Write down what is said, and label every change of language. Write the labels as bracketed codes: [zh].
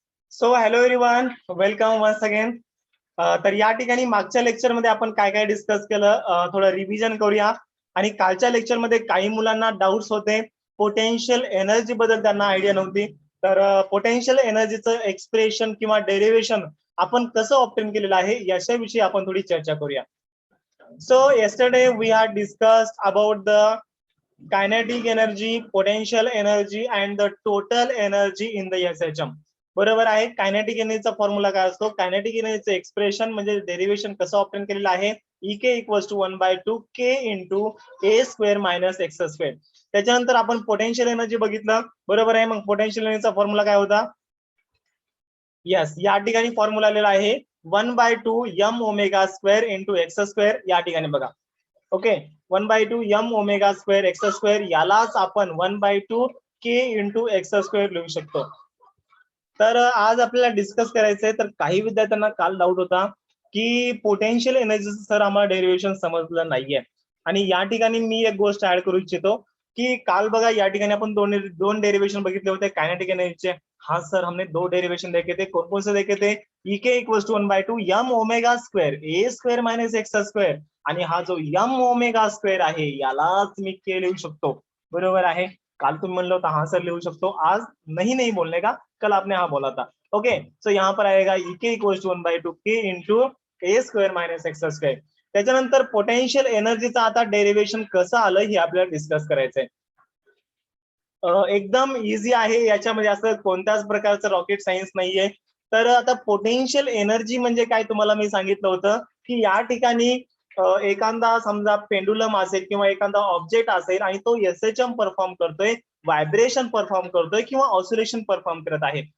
[mr] So hello everyone, welcome once again. तर या ठिकाणी मागच्या लेक्चरमध्ये आपण काय काय डिस्कस केलं थोडं रिव्हिजन करूया. आणि कालच्या लेक्चरमध्ये काही मुलांना डाऊट्स होते, पोटेन्शियल एनर्जी बद्दल त्यांना आयडिया नव्हती. तर पोटेन्शियल एनर्जीचं एक्सप्रेशन किंवा डेरिव्हेशन आपण कसं ऑब्टेन केलेलं आहे याच्याविषयी आपण थोडी चर्चा करूया. [en] So yesterday we had discussed about the kinetic energy, potential energy and the total energy in the SHM. [mr] बरोबर आहे. कायनेटिक एनर्जीचा फॉर्म्युला काय असतो, कायनेटिक एनर्जीचं एक्सप्रेशन म्हणजे डेरिव्हेशन कसं ऑब्टेन केलेलं आहे, EK equals to 1/2 K into A square minus x square. त्याच्यानंतर आपण पोटेन्शियल एनर्जी बघितलं, बरोबर आहे. मग पोटेन्शियल एनर्जीचा फॉर्म्युला काय होता, यस या ठिकाणी फॉर्म्युला आलेला आहे 1/2 m omega square into x square. या ठिकाणी बघा, okay, 1/2 m omega square x square, यालाच आपण 1/2 K इंटू एक्स स्क्वेअर लिहू शकतो. तर आज आपल्याला डिस्कस करायचंय. तर काही विद्यार्थ्यांना काल डाऊट होता की पोटेन्शियल एनर्जीचं सर आम्हाला डेरिव्हेशन समजलं नाहीये. आणि या ठिकाणी मी एक गोष्ट ऍड करू इच्छितो की काल बघा या ठिकाणी आपण दोन डेरिव्हेशन बघितले होते कायनेटिक एनर्जीचे. [hi] हाँ सर, हमने दो डेरिवेशन देखे थे. कौन कौन से देखे थे, EK equals to 1/2 m omega square A square minus x square. [mr] आणि हा जो m ओमेगा स्क्वेअर आहे यालाच मी K लिहू शकतो. बरोबर आहे. काल तुम्ही म्हणलं होता हाँ सर लिहू शकतो, [hi] आज नहीं बोलने का, कल आपने हाँ बोला था. ओके, सो यहाँ पर आएगा EK equals to 1/2 K into A square minus x square. [mr] त्याच्यानंतर पोटेन्शियल एनर्जीचं आता डेरिव्हेशन कसं आलं हे आपल्याला डिस्कस करायचंय. एकदम इझी आहे, याच्यामध्ये असं कोणत्याच प्रकारचं रॉकेट सायन्स नाहीये. तर आता पोटेन्शियल एनर्जी म्हणजे काय तुम्हाला मी सांगितलं होतं की या ठिकाणी एखादा समजा पेंडुलम असेल किंवा एखादा ऑब्जेक्ट असेल आणि तो SHM परफॉर्म करतोय, व्हायब्रेशन परफॉर्म करतोय किंवा ऑसिलेशन परफॉर्म करत आहे.